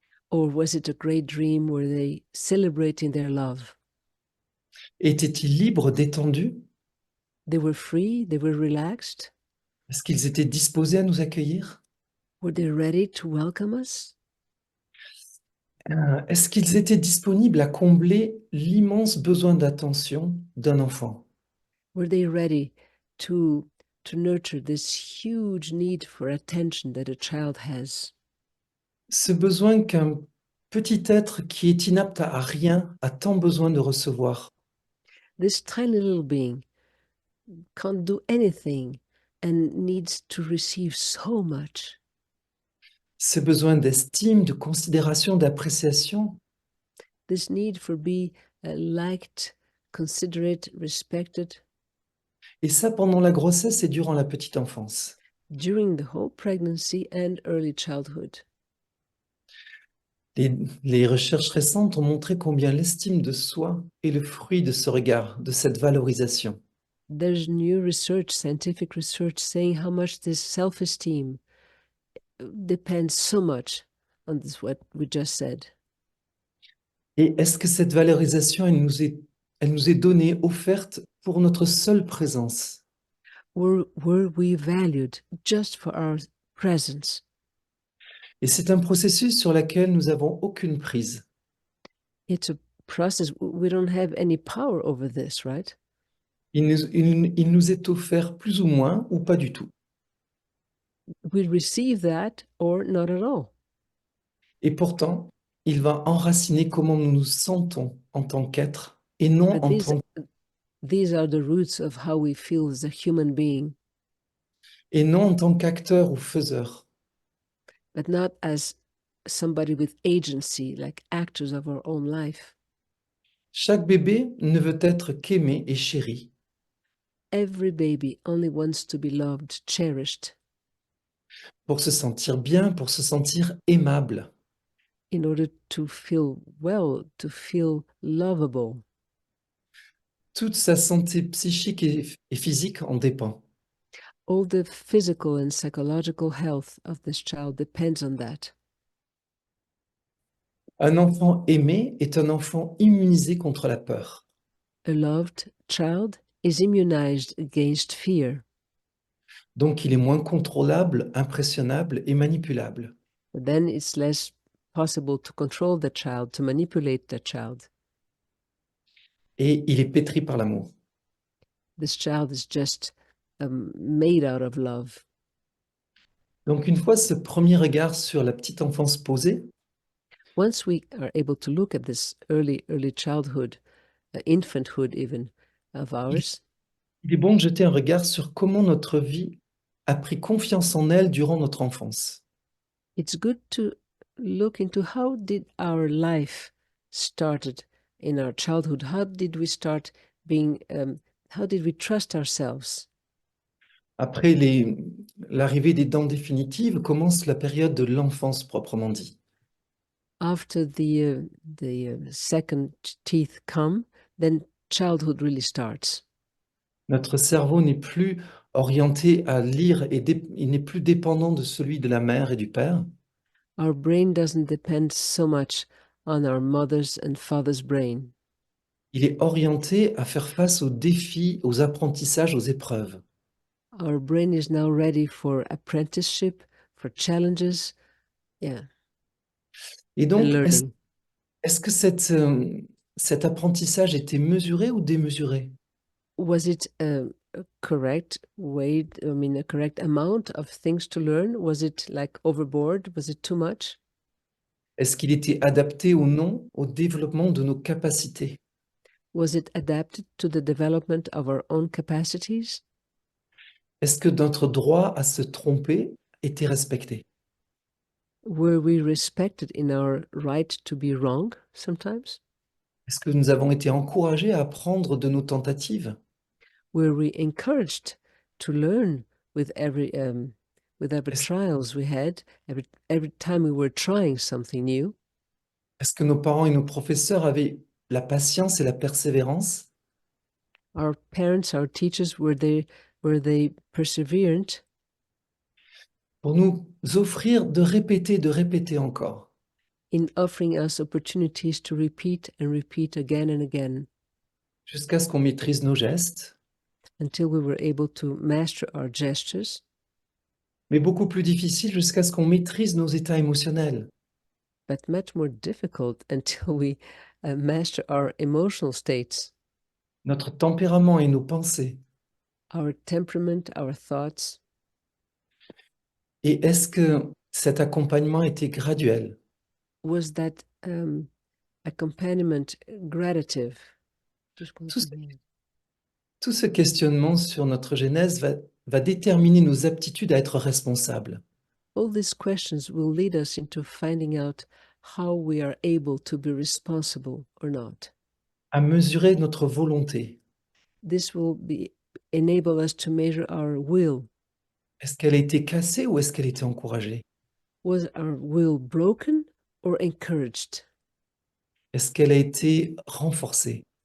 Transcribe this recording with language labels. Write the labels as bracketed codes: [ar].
[en] Or was it a great dream where they celebrating their love? [fr] Étaient-ils libres, détendus? [en] They were free, they were relaxed. [fr] Est-ce qu'ils étaient disposés à nous accueillir? [en] Were they ready to welcome us? [fr] Est-ce qu'ils étaient disponibles à combler l'immense besoin d'attention d'un enfant? [en] Were they ready to nurture this huge need for attention that a child has? [fr] Ce besoin qu'un petit être qui est inapte à rien a tant besoin de recevoir. [en] This tiny little being can't do anything and needs to receive so much. [fr] Ce besoin d'estime, de considération, d'appréciation. [en] This need for be liked, considerate, respected. [fr] Et ça pendant la grossesse et durant la petite enfance. [en] During the whole pregnancy and early childhood. [fr] Les recherches récentes ont montré combien l'estime de soi est le fruit de ce regard, de cette valorisation. [en] There's new research, scientific research, saying how much this self-esteem depends so much on this, what we just said. [fr] Et est-ce que cette valorisation, elle nous est donnée, offerte pour notre seule présence? [en] Were we valued just for our presence? [fr] Et c'est un processus sur lequel nous n'avons aucune prise. [en] It's a process. We don't have any power over this, right? [fr] Il nous est offert plus ou moins ou pas du tout. [en] We receive that or not at all. [fr] Et pourtant, il va enraciner comment nous nous sentons en tant qu'être et non [en] But [fr] en tant [en] these are the roots of how we feel as a human being, [fr] et non en tant qu'acteur ou faiseur. [en] but not as somebody with agency, like actors of our own life. [fr] Chaque bébé ne veut être qu'aimé et chéri. [en] Every baby only wants to be loved, cherished, [fr] Pour se sentir bien, pour se sentir aimable. [en] in order to feel well, to feel lovable. [fr] Toute sa santé psychique et physique en dépend. [en] All the physical and psychological health of this child depends on that. [fr] Un enfant aimé est un enfant immunisé contre la peur. [en] A loved child is immunized against fear. [fr] Donc il est moins contrôlable, impressionnable et manipulable. [en] But then it's less possible to control the child, to manipulate the child. [fr] Et il est pétri par l'amour. [en] This child is just made out of love. [fr] Donc une fois ce premier regard sur la petite enfance posé, [en] Once we are able to look at this early childhood, infanthood even, of ours, [fr] il est bon de jeter un regard sur comment notre vie a pris confiance en elle durant notre enfance. [en] it's good to look into how did our life started in our childhood. How did we start being, how did we trust ourselves? [fr] Après l'arrivée des dents définitives, commence la période de l'enfance proprement dit. [en] After the second teeth come, then childhood really starts. [fr] Notre cerveau n'est plus orienté à lire et il n'est plus dépendant de celui de la mère et du père. [en] Our brain doesn't depend so much on our mother's and father's brain. [fr] Il est orienté à faire face aux défis, aux apprentissages, aux épreuves. [en] Our brain is now ready for apprenticeship, for challenges, yeah, [fr] Et [en] and [fr] donc, [en] learning. [fr] est-ce que cet apprentissage était mesuré ou démesuré? [en] Was it a correct way, I mean, a correct amount of things to learn? Was it like overboard? Was it too much? [fr] Est-ce qu'il était adapté ou non au développement de nos capacités? [en] Was it adapted to the development of our own capacities? [fr] Est-ce que notre droit à se tromper était respecté? [en] Were we respected in our right to be wrong sometimes? [fr] Est-ce que nous avons été encouragés à apprendre de nos tentatives? [en] Were we encouraged to learn with every [fr] Est-ce, [en] trials we had, every time we were trying something new? [fr] est-ce que nos parents et nos professeurs avaient la patience et la persévérance [en] Our parents, our teachers, were they perseverant [fr] pour nous offrir de répéter encore, [en] in offering us opportunities to repeat and repeat again and again [fr] jusqu'à ce qu'on maîtrise nos gestes, [en] until we were able to master our gestures, [fr] mais beaucoup plus difficile jusqu'à ce qu'on maîtrise nos états émotionnels. [en] but much more difficult until we master our emotional states, [fr] Notre tempérament et nos pensées. [en] our temperament, our thoughts. [fr] Et est-ce que cet accompagnement était graduel? [en] Was that accompaniment gradative? [fr] Tout ce, tout ce questionnement sur notre genèse va déterminer nos aptitudes à être responsables. [en] All these questions will lead us into finding out how we are able to be responsible or not. [fr] À mesurer notre volonté. [en] This will enable us to measure our will. [fr] Est-ce qu'elle a été cassée ou est-ce qu'elle était encouragée? [en] Was our will broken or encouraged? [fr] Est-ce qu'elle a été renforcée?